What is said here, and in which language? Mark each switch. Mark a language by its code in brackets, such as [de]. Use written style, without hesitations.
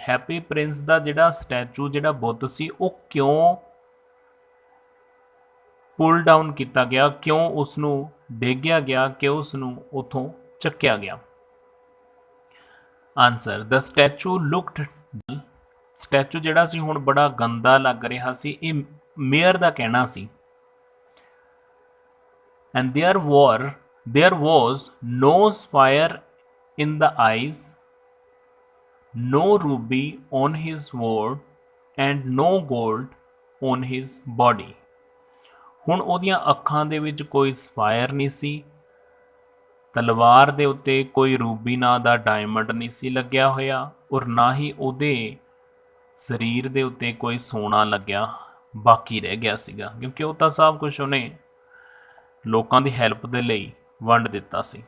[pa] Happy Prince ਦਾ ਜਿਹੜਾ statue, ਜਿਹੜਾ ਬੁੱਤ ਸੀ, ਉਹ ਕਿਉਂ ਪੁਲ ਡਾਊਨ ਕੀਤਾ ਗਿਆ, ਕਿਉਂ ਉਸ ਨੂੰ ਡੇਗਿਆ ਗਿਆ, ਕਿਉਂ ਉਸ ਨੂੰ ਉੱਥੋਂ ਚੱਕਿਆ ਗਿਆ। ਆਨਸਰ, [en] the statue looked, [pa] ਸਟੈਚੂ ਜਿਹੜਾ ਸੀ ਹੁਣ ਬੜਾ ਗੰਦਾ ਲੱਗ ਰਿਹਾ ਸੀ। ਇਹ ਮੇਅਰ ਦਾ ਕਹਿਣਾ ਸੀ। [en] And there was no sapphire in the eyes, no ruby on his sword, and no gold on his body। [pa] ਹੁਣ ਉਹਦੀਆਂ ਅੱਖਾਂ ਦੇ ਵਿੱਚ ਕੋਈ ਸਫਾਇਰ ਨਹੀਂ ਸੀ, ਤਲਵਾਰ ਦੇ ਉੱਤੇ ਕੋਈ ਰੂਬੀ ਨਾਂ ਦਾ ਡਾਇਮੰਡ ਨਹੀਂ ਸੀ ਲੱਗਿਆ ਹੋਇਆ, ਔਰ ਨਾ ਹੀ ਉਹਦੇ ਸਰੀਰ ਦੇ ਉੱਤੇ ਕੋਈ ਸੋਨਾ ਲੱਗਿਆ ਬਾਕੀ ਰਹਿ ਗਿਆ ਸੀਗਾ, ਕਿਉਂਕਿ ਉਹ ਤਾਂ ਸਭ ਕੁਝ ਉਹਨੇ ਲੋਕਾਂ ਦੀ ਹੈਲਪ ਦੇ ਲਈ ਵੰਡ ਦਿੱਤਾ ਸੀ।